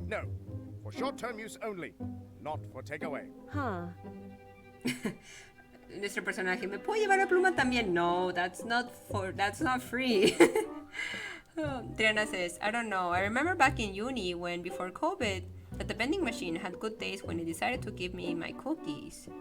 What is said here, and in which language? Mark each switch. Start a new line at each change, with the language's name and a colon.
English: No, for short-term use only, not for takeaway. Huh.
Spanish: Nuestro personaje, ¿me puedo llevar la pluma también?
English: No, that's not free. Triana says, I don't know. I remember back in uni when, before COVID, that the vending machine had good days when it decided to give me my cookies.